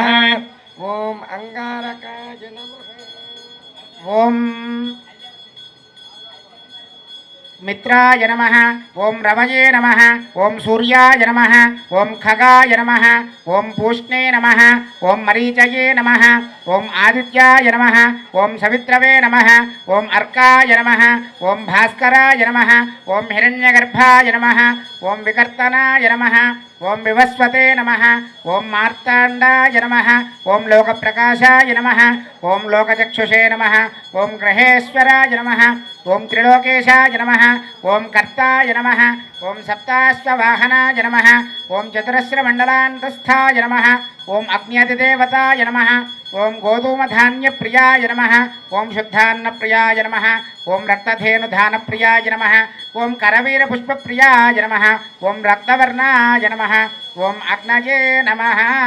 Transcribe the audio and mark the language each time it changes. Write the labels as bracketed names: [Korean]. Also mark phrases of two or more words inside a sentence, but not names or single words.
[Sanskrit] ओम अंगारकाय नमः ओम मित्राय नमः ओम रवये नमः ओम सूर्याय नमः ओम खगाय नमः ओम पूष्णे नमः ओम मरीचये नमः ओम आदित्याय नमः ओम सवित्रवे नमः ओम अर्काय नमः ओम भास्कराय नमः ओम हिरण्यगर्भाय नमः ओम विकर्तनाय नमः ఓం వివస్వతే నమః ఓం మార్తాండాయ నమః ఓం లోకప్రకాశాయ నమః ఓం లోకచక్షుషే నమః ఓం గ్రహేశ్వరాయ నమః ఓం త్రిలోకేశాయ నమః ఓం కర్తాయ నమః ఓం సప్తాశ్వవాహనాయ నమః ఓం చతురస్రమండలాంతస్థాయ నమః ఓం అగ్న్యతిదేవతాయ నమః ఓం గోధూమధాన్యప్రియాయ నమః ఓం శుద్ధాన్నప్రియాయ నమః ఓం రక్తధేనుధానప్రియాయ నమః ఓం కరవీరపుష్పప్రియాయ నమః ఓం రక్తవర్ణాయ నమః ఓం అగ్నయే నమః